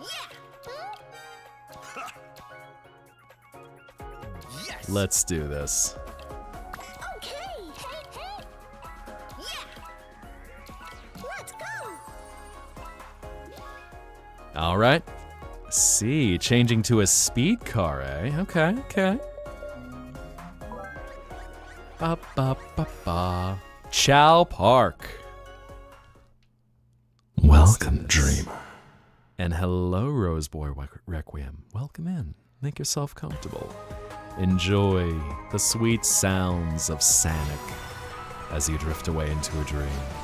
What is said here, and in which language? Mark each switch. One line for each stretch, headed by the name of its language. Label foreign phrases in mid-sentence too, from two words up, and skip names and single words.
English: Yes. Let's do this. Okay. Hey. Yeah. Let's go. All right. See, changing to a speed car, eh? Okay. Ba ba ba ba. Chow Park. Welcome, dreamer. And hello, Roseboy Requiem. Welcome in. Make yourself comfortable. Enjoy the sweet sounds of Sanic as you drift away into a dream.